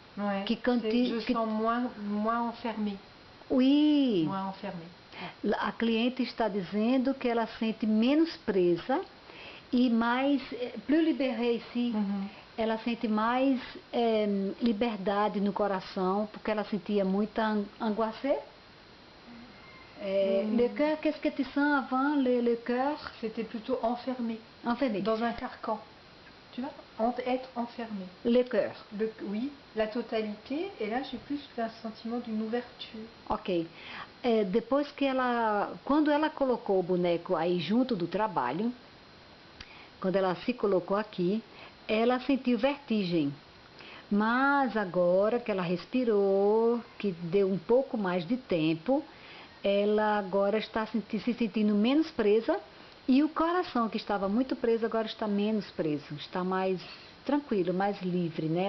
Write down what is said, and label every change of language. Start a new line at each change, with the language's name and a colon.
French: Ouais, je sens moins enfermée. Oui. Moins enfermée.
Portuguese: A cliente está dizendo que ela sente menos presa e mais,
French: plus libérée
Portuguese: ici, ela sente mais liberdade no coração, porque ela sentia muita angoissée.
French: Le cœur, qu'est-ce que tu sens avant le cœur? C'était plutôt enfermé. Enfermé. Dans un carcan. Tu vois, être enfermé. Le cœur. Oui, la totalité. Et là, j'ai plus un sentiment d'une ouverture. Ok.
Portuguese: Depois que quando ela colocou o boneco aí junto do trabalho, quando ela se colocou aqui, ela sentiu vertigem. Mas agora que ela respirou, que deu um pouco mais de tempo, ela agora está se sentindo menos presa e o coração que estava muito preso agora está menos preso, está mais tranquilo, mais livre, né?